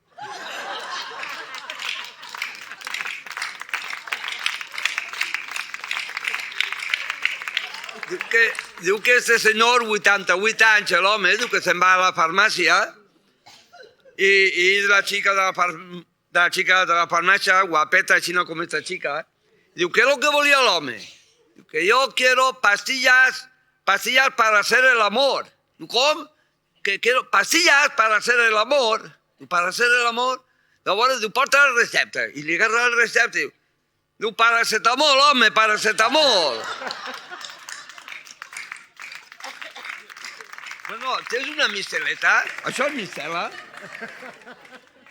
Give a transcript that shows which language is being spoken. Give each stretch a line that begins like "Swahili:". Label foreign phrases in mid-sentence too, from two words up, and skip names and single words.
Catalan: Diu que este senyor, 88 anys, l'home, diu que se'n va a la farmàcia i la xica de la farmàcia, guapeta, així com esta xica, diu,
Spanish: ¿qué es lo que
Catalan: volia l'home? Diu que
Spanish: yo quiero pastillas para hacer el amor.
Catalan: Diu, ¿com?
Spanish: Que quiero pastillas para hacer el amor. Diu, para hacer el amor.
Catalan: Llavors, diu, porta la recepta. I li agarra la recepta i diu, paracetamol, home, paracetamol. Bueno, tens una misteleta? Això és mistela?